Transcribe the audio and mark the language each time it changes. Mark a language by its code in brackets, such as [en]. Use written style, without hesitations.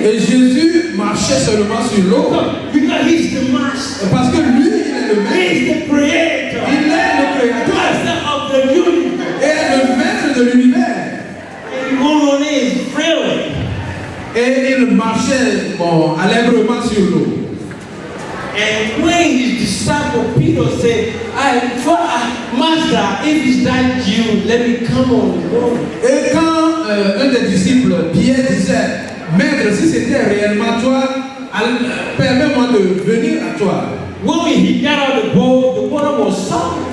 [fr] Et Jésus marchait seulement sur l'eau. [en] Because he's the master. [fr] Parce que lui, il est le maître. [en] He's the creator. [fr] Il est le créateur. [en] Master of the universe. [fr] Et le maître de l'univers. [en] And he went on his freely. [fr] Et il marchait allègrement sur l'eau. [en] And when his disciple Peter said, Master, if it's that you, let me come on the boat. [fr] Et quand un des disciples, Pierre, disait, Maître, si c'était réellement toi, permets-moi de venir à toi. [en] When he got out of the boat, the water was solid.